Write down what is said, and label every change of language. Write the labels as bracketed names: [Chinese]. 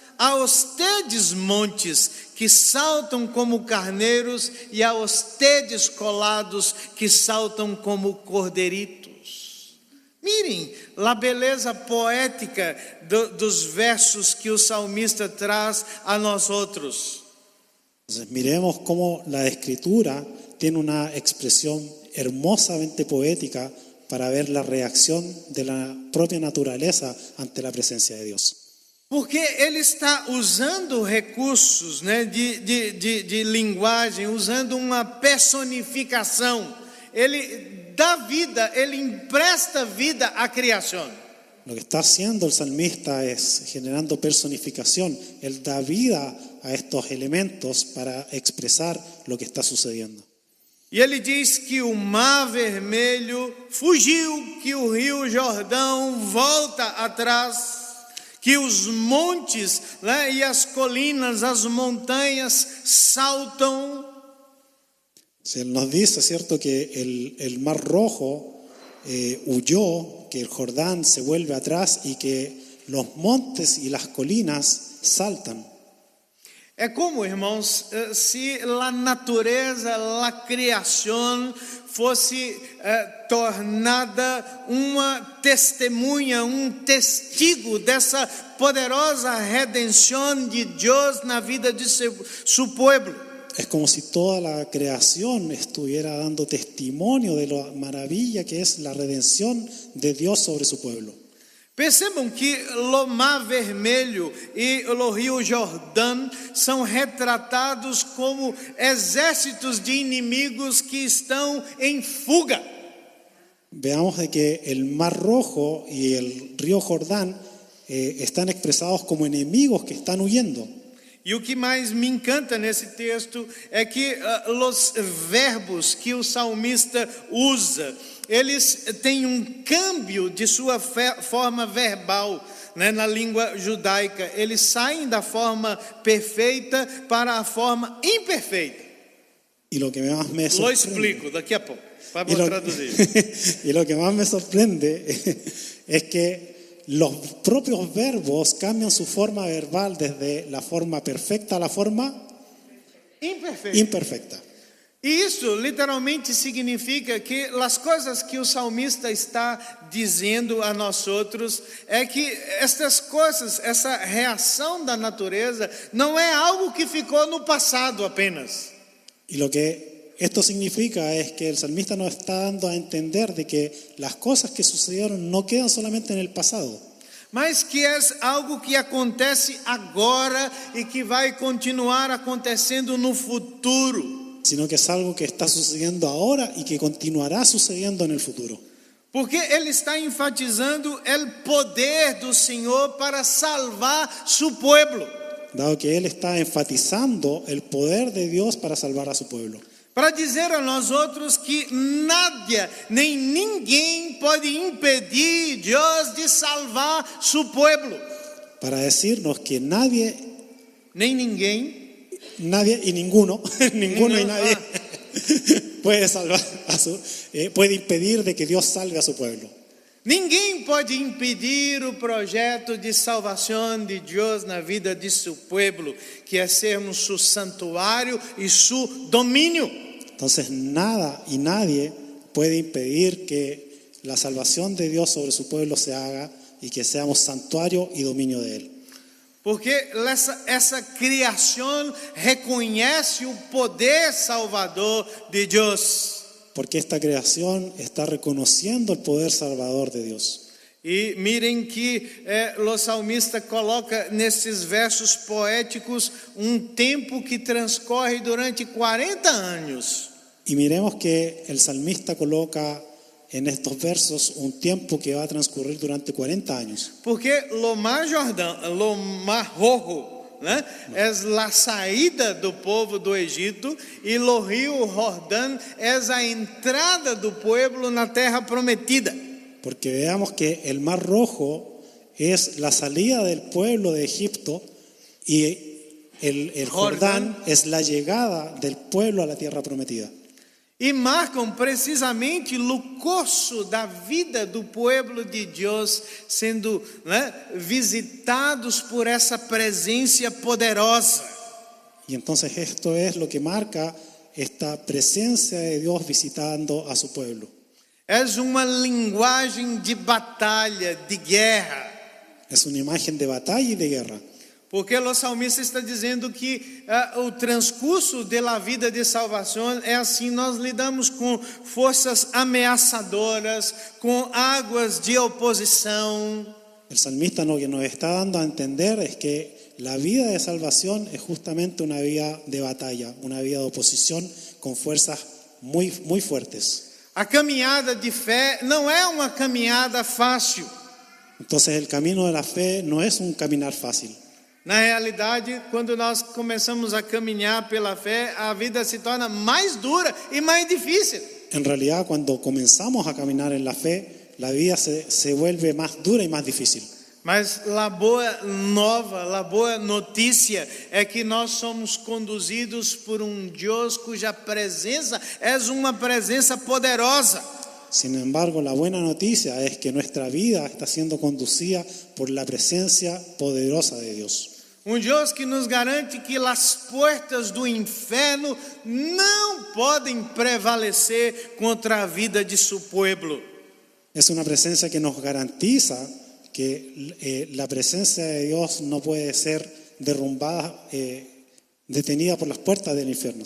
[Spanish] A ustedes, [Portuguese] montes, que saltam como carneiros, e [Spanish] a ustedes, [Portuguese] colados, que saltam como [Spanish] corderitos. [Portuguese] Mirem a beleza poética dos versos que o salmista traz a nós outros. [Spanish] Entonces, miremos cómo la escritura tiene una expresión hermosamente poética para ver la reacción de la propia naturaleza ante la presencia de Dios. [Portuguese] Porque ele está usando recursos, né, de linguagem, usando uma personificação. Ele dá vida, ele empresta vida à criação. [Spanish] Lo que está haciendo el salmista es generando personificación. Él da vida a estos elementos para expresar lo que está sucediendo. [Portuguese] E ele diz que o mar vermelho fugiu, que o rio Jordão volta atrás, que os montes, né, e as colinas, as montanhas saltam. [Spanish] Él nos dice, ¿cierto?, que el mar rojo huyó, que el Jordán se vuelve atrás y que los montes y las colinas saltan. [Portuguese] É como, irmãos, se a natureza, a criação fosse tornada uma testemunha, [Spanish] testigo [Portuguese] dessa poderosa redenção de Deus na vida de seu povo. [Spanish] Es como si toda la creación estuviera dando testimonio de la maravilla que es la redención de Dios sobre su pueblo. [Portuguese] Percebam que o Mar Vermelho e o Rio Jordão são retratados como exércitos de inimigos que estão em fuga. [Spanish] Veamos de que el Mar Rojo y el río Jordán están expresados como enemigos que están huyendo. [Portuguese] E o que mais me encanta nesse texto é que os verbos que o salmista usa, eles têm câmbio de sua forma verbal, né, na língua judaica. Eles saem da forma perfeita para a forma imperfeita. [Spanish] Y lo que más me sorprende, Lo explico [Portuguese] daqui a pouco. Vamos traduzir. [Spanish] Y lo que más me sorprende es que los propios verbos cambian su forma verbal desde la forma perfecta a la forma imperfecta. [Portuguese] E isso literalmente significa que as coisas que o salmista está dizendo a nós outros é que estas coisas, essa reação da natureza, não é algo que ficou no passado apenas. [Spanish] Y lo que esto significa es que el salmista nos está dando a entender de que las cosas que sucedieron no quedan solamente en el pasado, [Portuguese] mas que é algo que acontece agora e que vai continuar acontecendo no futuro. [Spanish] sino que es algo que está sucediendo ahora y que continuará sucediendo en el futuro. [Portuguese] Porque ele está enfatizando o poder do Senhor para salvar [Spanish] su pueblo. Dado que Él está enfatizando el poder de Dios para salvar a su pueblo. [Portuguese] Para dizer a nós outros que nada, nem ninguém pode impedir Deus de salvar [Spanish] su pueblo. Para decirnos que nadie [Portuguese] Nem ninguém [Spanish] y ninguno, ninguno y nadie puede salvar puede impedir de que Dios salve a su pueblo. [Portuguese] Ninguém pode impedir o projeto de salvação de Deus na vida de seu [Spanish] pueblo, [Portuguese] que é sermos [Spanish] su santuário e su domínio. Entonces nada y nadie puede impedir que la salvación de Dios sobre su pueblo se haga y que seamos santuario y dominio de Él. [Portuguese] Porque essa criação reconhece o poder salvador de Deus. [Spanish] Porque esta creación está reconociendo el poder salvador de Dios. [Portuguese] E mirem que o salmista coloca nesses versos poéticos tempo que transcorre durante 40 anos. [Spanish] Y miremos que el salmista coloca en estos versos un tiempo que va a transcurrir durante 40 años. [Portuguese] Porque o Mar Rojo, né, é a saída do povo do Egito, e o rio Jordão é a entrada do povo na terra prometida. [Spanish] Porque veamos que el Mar Rojo es la salida del pueblo de Egipto y el Jordán es la llegada del pueblo a la tierra prometida. [Portuguese] E marcam precisamente o curso da vida do povo de Deus sendo, né, visitados por essa presença poderosa. [Spanish] Y entonces esto es lo que marca esta presencia de Dios visitando a su pueblo. [Portuguese] É uma linguagem de batalha, de guerra. [Spanish] Es una imagen de batalla y de guerra. [Portuguese] Porque o salmista está dizendo que o transcurso da vida de salvação é assim: nós lidamos com forças ameaçadoras, com águas de oposição. [Spanish] El salmista lo que nos está dando a entender es que la vida de salvación es justamente una vida de batalla, una vida de oposición con fuerzas muy, muy fuertes. [Portuguese] A caminhada de fé não é uma caminhada fácil. [Spanish] Entonces el camino de la fe no es un caminar fácil. [Portuguese] Na realidade, quando nós começamos a caminhar pela fé, a vida se torna mais dura e mais difícil. [Spanish] En realidad, cuando comenzamos a caminar en la fe, la vida se vuelve más dura y más difícil. [Portuguese] Mas a boa nova, a boa notícia é que nós somos conduzidos por Deus cuja presença é uma presença poderosa. [Spanish] Sin embargo, la buena noticia es que nuestra vida está siendo conducida por la presencia poderosa de Dios. [Portuguese] Deus que nos garante que as portas do inferno não podem prevalecer contra a vida de seu povo. [Spanish] Es una presencia que nos garantiza que la presencia de Dios no puede ser derrumbada, detenida por las puertas del infierno.